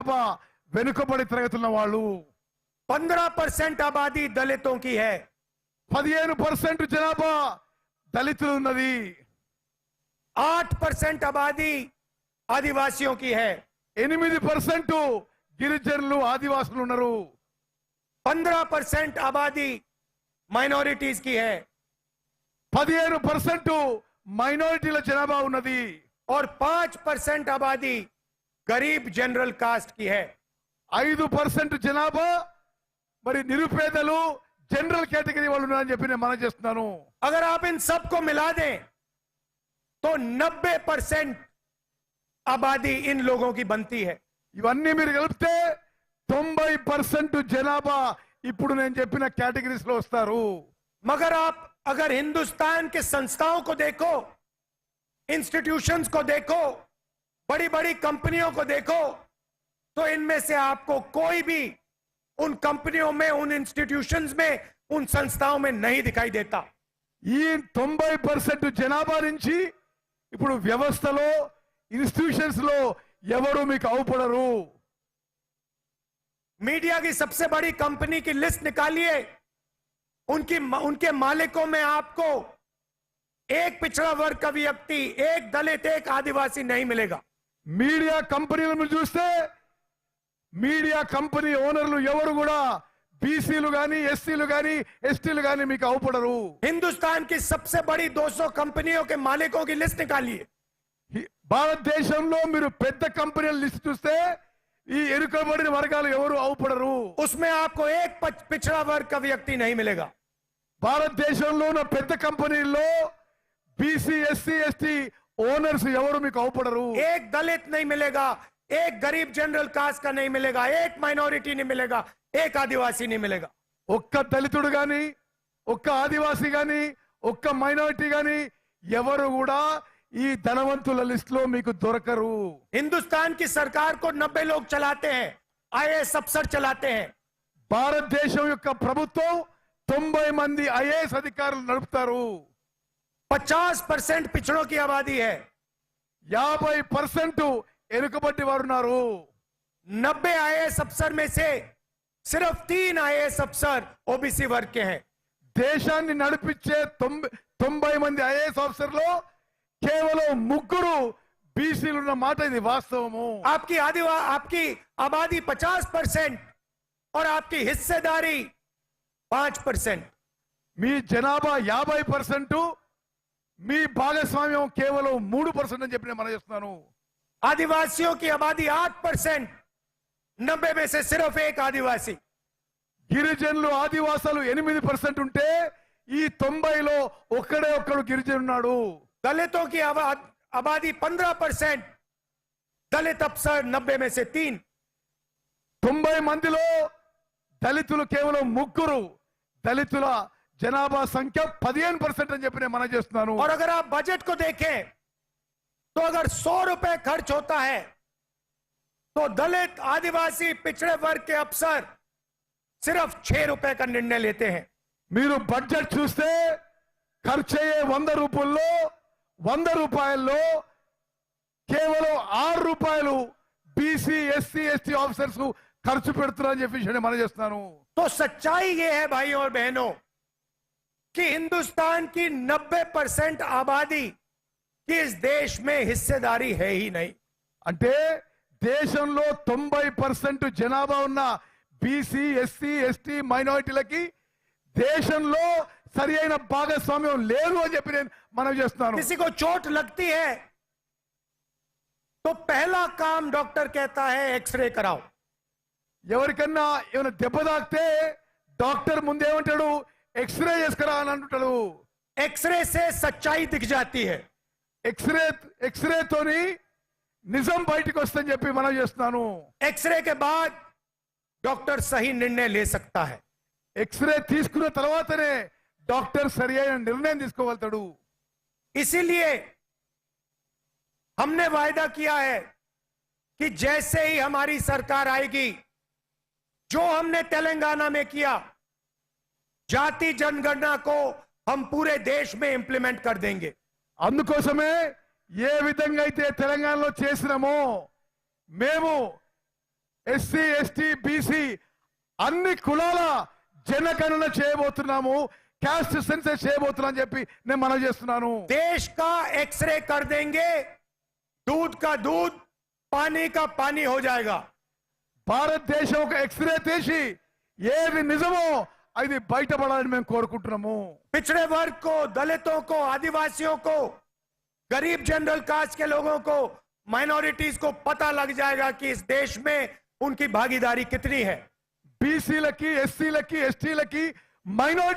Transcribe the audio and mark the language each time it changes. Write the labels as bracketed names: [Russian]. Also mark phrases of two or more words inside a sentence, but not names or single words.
[Telugu] వెనుకబడి తరగతున్న వాళ్ళు [Hindi] 15% आबादी दलितों की है, [Telugu] 15% జనాభా దళితులు ఉన్నది, [Hindi] 8% आबादी आदिवासियों की है, [Telugu] 8% గిరిజనులు ఆదివాసులు ఉన్నారు, [Hindi] 15% आबादी माइनॉरिटीज की है [Telugu] 15% మైనారిటీల జనాభా ఉన్నది, [Hindi] और 5% आबादी गरीब [English] general caste [Hindi] की है। [Telugu] 5% జనాభా మరి నిరుపేదలు [English] general category [Telugu] వాళ్ళు ఉన్నారని చెప్పి నేను మనం చేస్తున్నాను। [Hindi] अगर आप इन सबको मिला दें तो 90% आबादी इन लोगों की बनती है। [Telugu] ఇవన్నీ మీరు కలిపితే 90% జనాభా ఇప్పుడు నేను చెప్పిన కేటగిరీస్ లో వస్తారు। [Hindi] मगर आप अगर हिंदुस्तान के संस्थाओं को देखो, इंस्टीट्यूशंस को देखो, बड़ी बड़ी कंपनियों को देखो, तो इनमें से आपको कोई भी उन कंपनियों में, उन इंस्टीट्यूशंस में, उन संस्थाओं में नहीं दिखाई देता। [Telugu] ఈ 90% జనాభా నుంచి ఇప్పుడు వ్యవస్థలో ఇన్స్టిట్యూషన్స్ లో ఎవరు మీకు అవుపడరు। [Hindi] मीडिया की सबसे बड़ी कंपनी की लिस्ट निकालिए, उनके मालिकों में आपको एक पिछड़ा वर्ग का व्यक्ति, एक दलित, एक आदिवासी नहीं मिलेगा। [Telugu] మీడియా కంపెనీలను చూస్తే [English] media company [Telugu] ఓనర్లు ఎవరు కూడా బీసీలు గాని ఎస్సీలు గాని ఎస్టీలు గాని మీకు అవుపడరు। [Hindi] हिंदुस्तान की सबसे बड़ी 200 कंपनियों के मालिकों की लिस्ट निकालिए, [Telugu] భారతదేశంలో మీరు పెద్ద కంపెనీల లిస్ట్ చూస్తే ఈ ఎరుకబడిన వర్గాలు ఎవరు అవుపడరు। [Hindi] उसमें आपको एक पिछड़ा वर्ग का व्यक्ति नहीं मिलेगा। [Telugu] భారతదేశంలో ఉన్న పెద్ద కంపెనీల్లో బీసీ ఎస్సీ ఎస్టీ ఓనర్స్ ఎవరు మీకు అవుపడరు। [Hindi] एक दलित नहीं मिलेगा, एक गरीब [English] general caste [Hindi] का नहीं मिलेगा, एक माइनॉरिटी नहीं मिलेगा, एक आदिवासी नहीं मिलेगा। [Telugu] ఒక్క దళితుడు గాని, ఒక్క ఆదివాసీ గాని, ఒక్క మైనారిటీ గాని ఎవరు కూడా ఈ ధనవంతుల లిస్ట్ లో మీకు దొరకరు। [Hindi] हिंदुस्तान की सरकार को 90 लोग चलाते हैं, आईएएस अफसर चलाते हैं। [Telugu] భారతదేశం యొక్క ప్రభుత్వం 90 మంది ఐఏఎస్ అధికారులు నడుపుతారు। [Hindi] 50% पिछड़ों की आबादी है, [Telugu] 50% ఎనుకబడి వారు ఉన్నారు। [Hindi] 90 आईएएस अफसर में से सिर्फ 3 आईएएस अफसर ओबीसी वर्ग के हैं। [Telugu] దేశాన్ని నడిపించే 90 మంది ఐఏఎస్ ఆఫీసర్లు కేవలం 3 బీసీలు ఉన్న మాట ఇది వాస్తవము। [Hindi] आपकी आबादी 50% और आपकी हिस्सेदारी 5%। [Telugu] మీ జనాభా 50%, మీ భాగస్వామ్యం కేవలం 3% అని చెప్పి నేను మనం చేస్తున్నాను। [Hindi] आदिवासियों की आबादी 8%, 90 में से सिर्फ एक आदिवासी। [Telugu] గిరిజనులు ఆదివాసాలు 8% ఉంటే ఈ 90లో ఒక్కడే ఒక్కడు గిరిజను ఉన్నాడు। [Hindi] दलितों की आबादी 15%, दलित अफसर 90 में से 3। [Telugu] 90 మందిలో దళితులు కేవలం 3, దళితుల జనాభా సంఖ్య 15% అని చెప్పి నేను మనం చేస్తున్నాను। [Hindi] और अगर आप बजट को देखें तो अगर 100 रुपए खर्च होता है तो दलित, आदिवासी, पिछड़े वर्ग के अफसर सिर्फ 6 रुपए का निर्णय लेते हैं। [Telugu] మీరు బడ్జెట్ చూస్తే ఖర్చు అయ్యే 100 రూపాయల్లో కేవలం 6 రూపాయలు బీసీ ఎస్సీ ఎస్టీ ఆఫీసర్స్ ఖర్చు పెడుతున్నారని చెప్పి నేను మనం చేస్తున్నాను। [Hindi] तो सच्चाई ये है भाइयों और बहनों कि हिंदुस्तान की 90% आबादी की इस देश में हिस्सेदारी है ही नहीं। [Telugu] అంటే దేశంలో 90% జనాభా ఉన్న బీసీ ఎస్సీ ఎస్టీ మైనారిటీలకి దేశంలో సరి అయిన భాగస్వామ్యం లేదు అని చెప్పి నేను మనం చేస్తున్నాను। [Hindi] किसी को चोट लगती है तो पहला काम डॉक्टर कहता है एक्सरे कराओ। [Telugu] ఎవరికన్నా ఏమైనా దెబ్బ తాకితే డాక్టర్ ముందేమంటాడు, ఎక్స్రే చేసుకురా అని అంటాడు। [Hindi] एक्सरे से सच्चाई दिख जाती है। [Telugu] ఎక్స్రేతోని నిజం బయటకు వస్తుందని చెప్పి మనం చేస్తున్నాను। [Hindi] एक्सरे के बाद डॉक्टर सही निर्णय ले सकता है। [Telugu] ఎక్స్రే తీసుకున్న తర్వాతనే డాక్టర్ సరి అయిన నిర్ణయం తీసుకోగలుగుతాడు। [Hindi] इसीलिए हमने वायदा किया है कि जैसे ही हमारी सरकार आएगी, जो हमने तेलंगाना में किया, जाति जनगणना को हम पूरे देश में इंप्लीमेंट कर देंगे। [Telugu] అందుకోసమే ఏ విధంగా అయితే తెలంగాణలో చేసినామో మేము ఎస్సీ ఎస్టీ బీసీ అన్ని కులాల జనగణన చేయబోతున్నాము, [English] caste census [Telugu] చేయబోతున్నాం చెప్పి నేను మనవి చేస్తున్నాను. [Hindi] देश का एक्सरे कर देंगे, दूध का दूध पानी का पानी हो जाएगा. [Telugu] భారతదేశం ఒక ఎక్స్రే తీసి ఏది నిజమో అది బయటపడాలని మేము కోరుకుంటున్నాము. [Hindi] पिछड़े वर्ग को, दलितों को, आदिवासियों को, गरीब [English] general caste [Hindi] के लोगों को, माइनॉरिटीज को पता लग जाएगा कि इस देश में उनकी भागीदारी कितनी है. [Telugu] బీసీలకి ఎస్సీలకి ఎస్టీలకి మైనారిటీ